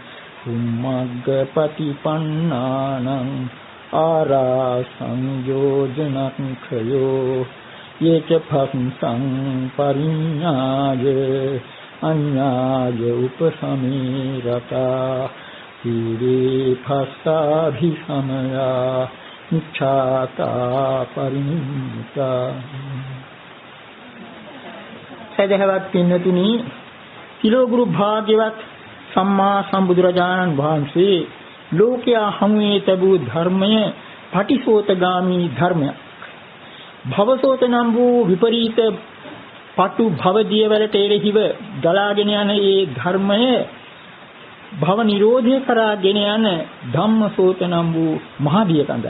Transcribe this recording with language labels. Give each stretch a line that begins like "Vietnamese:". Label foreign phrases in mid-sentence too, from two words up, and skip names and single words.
Pali: උම්මග්ගපටිපන්නානං ආරා සංයෝජනක්ඛයෝ යේච භක්සං පරිඤ්ඤාය අඤ්ඤාය උපසමීරතා සීවේ භස්සාභිසමයා නිච්ඡාතා පරිනිම්මිතා.
Sinhala: සදහවත් පින්නතුනි, කිලෝගුරු භාග්‍යවත් සම්මා සම්බුදුරජාණන් වහන්සේ ලෝකයා හමුවේ තිබූ ධර්මය පටිසෝතගාමී ධර්මයක්. භවසෝත නම් වූ විපරීත පටු භව දියවලට එරෙහිව ගලාගෙන යන ඒ ධර්මය භව නිරෝධය කරා ගෙන යන ධම්මසෝත නම් වූ මහදිය කඳයි.